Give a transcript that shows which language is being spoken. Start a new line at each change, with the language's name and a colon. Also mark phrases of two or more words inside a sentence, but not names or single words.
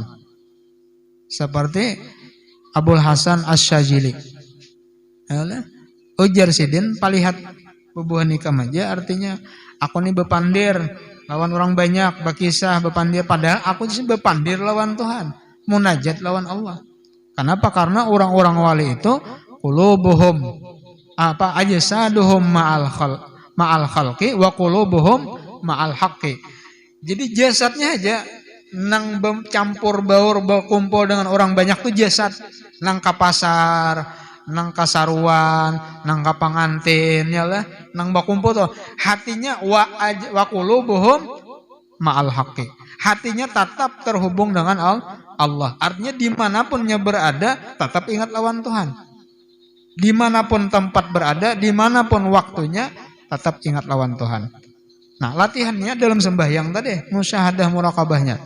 Indonesian: Seperti Abul Hasan Asy-Syadzili.
Banjar: Ujar sidin palihat bubuhan nikah aja, artinya aku nih bepandir lawan orang banyak, berkisah bepandir, padahal aku sih bepandir lawan Tuhan, munajat lawan Allah.
Indonesian: Kenapa? Karena orang-orang wali itu
Arabic: qulubuhum ajsaduhum ma'al khalqi wa qulubuhum ma'al haqqi.
Banjar: Jadi jasadnya aja nang campur baur berkumpul dengan orang banyak tuh jasad, nang ka pasar, nang kasaruan, nang ka pangantin ya lah, nang berkumpul tuh hatinya
Arabic: wa qulubuhum ma'al haqqi.
Indonesian: Hatinya tetap terhubung dengan Allah.
Banjar: Artinya dimanapunnya berada tetap ingat lawan Tuhan. Dimanapun tempat berada, dimanapun waktunya, tetap ingat lawan Tuhan. Nah, latihannya dalam sembahyang tadi, musyahadah muraqabahnya.